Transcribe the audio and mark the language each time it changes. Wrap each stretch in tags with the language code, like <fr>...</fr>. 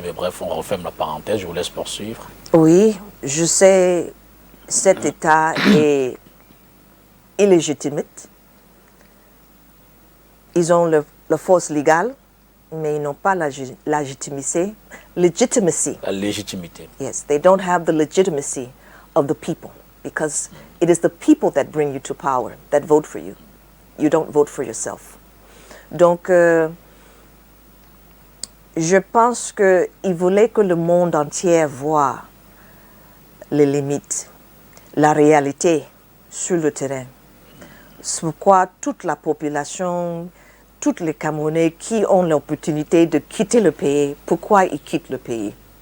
<fr>Mais bref, on referme la parenthèse, je vous laisse poursuivre. Oui, je sais, cet État est illégitime. Ils ont la force légale, mais ils n'ont pas la légitimité. La légitimité.</fr> <en>Yes, they don't have the legitimacy of the people because it is the people that bring you to power, that vote for you. You don't vote for yourself.</en> <fr>Donc, je pense qu'ils voulaient que le monde entier voit les limites, la réalité sur le terrain. C'est pourquoi toute la population, tous les Camerounais qui ont l'opportunité de quitter le pays, pourquoi ils quittent le pays?</fr>